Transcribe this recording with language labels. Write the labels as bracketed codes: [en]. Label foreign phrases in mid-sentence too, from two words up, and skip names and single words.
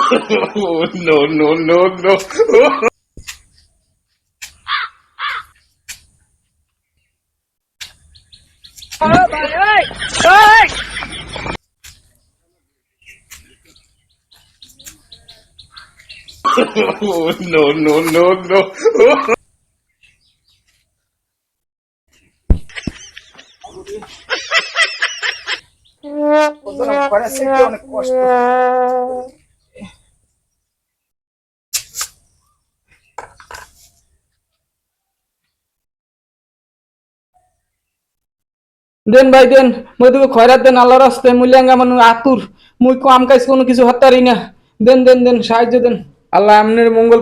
[en] Oh, no, no, no, no. Oh, no, no, no, no. [es] Parece que [bn] অনেক কষ্ট। দেন ভাই দেন মই তোকে খয়রাত দেন আল্লাহর রাস্তায় মূল্যাঙ্গা মানু আতুর মুই কাম কাজ কোনো কিছু হতারি না দেন দেন দেন সাহায্য দেন আল্লাহ আমনের মঙ্গল